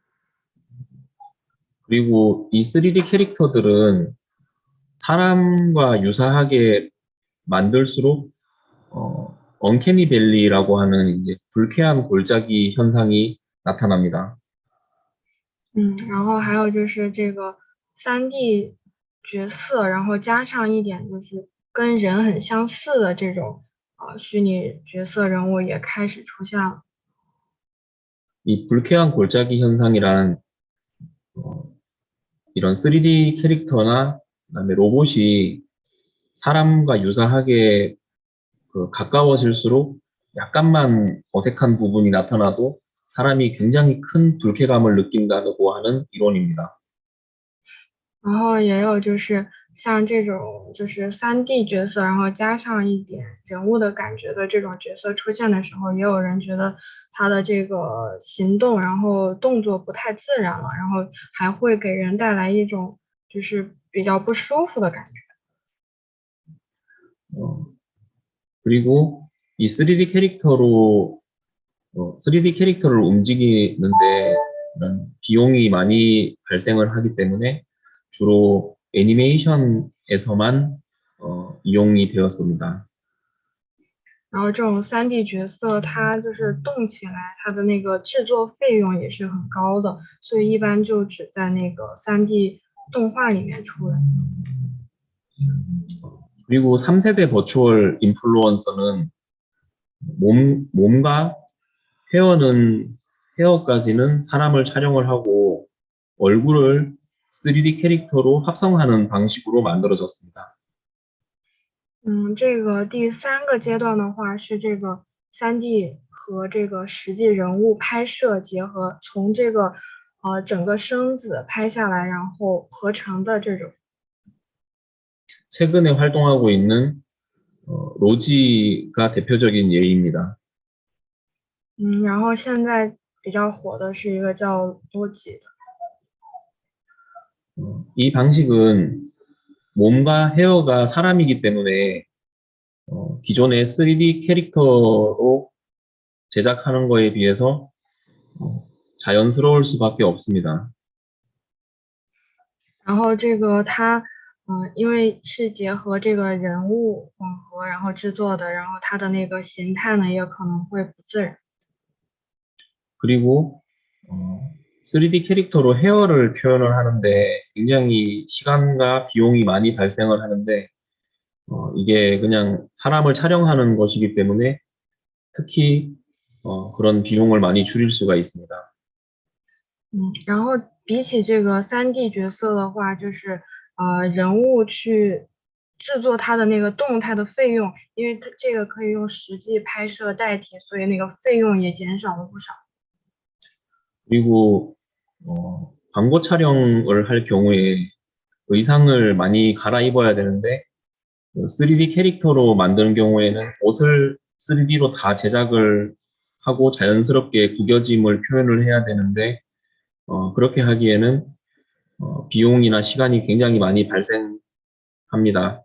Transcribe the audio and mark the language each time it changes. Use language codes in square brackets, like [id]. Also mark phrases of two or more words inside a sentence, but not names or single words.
[ko] 그리고 이 3D 캐릭터들은 사람과 유사하게 만들수록 언캐니 밸리라고 하는 이제 불쾌한 골짜기 현상이 나타납니다. [zh] 然后还有就是这个3D 角色，然后加上一点就是跟人很相似的这种虚拟角色人物也开始出现了。 [ko] 이 불쾌한 골짜기 현상이란 이런 3D 캐릭터나 그다음에 로봇이 사람과 유사하게 가까워질수록 약간만 어색한 부분이 나타나도 사람이 굉장히 큰 불쾌감을 느낀다고 하는 이론입니다. [zh] 然后也有就是像这种就是3D 角色，然后加上一点人物的感觉的这种角色出现的时候，也有人觉得他的这个行动，然后动作不太自然了，然后还会给人带来一种就是比较不舒服的感觉。 [ko] 그리고 이 3D 캐릭터로 3D 캐릭터를 움직이는데 이런 비용이 많이 발생을 하기 때문에 주로 애니메이션에서만 이용이 되었습니다. [zh] 然后这种3D 角色，它就是动起来，它的那个制作费用也是很高的，所以一般就只在那个3D 动画里面出来。 [ko] 그리고 3세대 버추얼 인플루언서는 몸과 헤어까지는 사람을 촬영을 하고 얼굴을 3D 캐릭터로 합성하는 방식으로 만들어졌습니다. [zh] 这个第3个阶段的话是这个3D 和这个实际人物拍摄结合，从这个整个身子拍下来，然后合成的这种。 [ko] 최근에 활동하고 있는 로지가 대표적인 예입니다. [zh] 然后现在比较火的是一个叫多吉的。 [ko] 이 방식은 몸과 헤어가 사람이기 때문에 기존의 3D 캐릭터로 제작하는 거에 비해서 자연스러울 수밖에 없습니다. [zh] 然后这个它因为是结合这个人物混合然后制作的，然后它的那个形态呢也可能会不自然。 [ko] 그리고 3D 캐릭터로 헤어를 표현을 하는데 굉장히 시간과 비용이 많이 발생을 하는데 이게 그냥 사람을 촬영하는 것이기 때문에 특히 그런 비용을 많이 줄일 수가 있습니다. [zh] 然后比起这个3D 角色的话，就是人物去制作它的那个动态的费用，因为它这个可以用实际拍摄代替，所以那个费用也减少了不少。 [ko] 그리고 광고 촬영을 할 경우에 의상을 많이 갈아입어야 되는데 3D 캐릭터로 만드는 경우에는 옷을 3D로 다 제작을 하고 자연스럽게 구겨짐을 표현을 해야 되는데 그렇게 하기에는 비용이나 시간이 굉장히 많이 발생합니다.